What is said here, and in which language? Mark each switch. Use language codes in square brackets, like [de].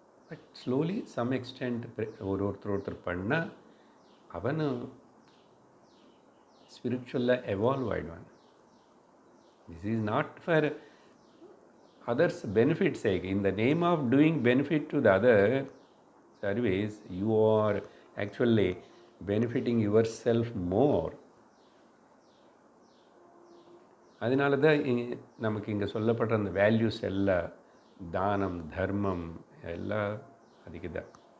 [en] But slowly some extent [ta] ஒருத்தர் பண்ணா அவனு ஸ்பிரிச்சுவலாக evolve ஆகிடுவான். [en] This is not for others' benefit sake. In the name of doing benefit to the other service, you are actually benefiting yourself more. [ta] அதனால தான் நமக்கு இங்கே சொல்லப்படுற அந்த values எல்லாம், தானம் தர்மம் எல்லாம் அதுக்கு தான்.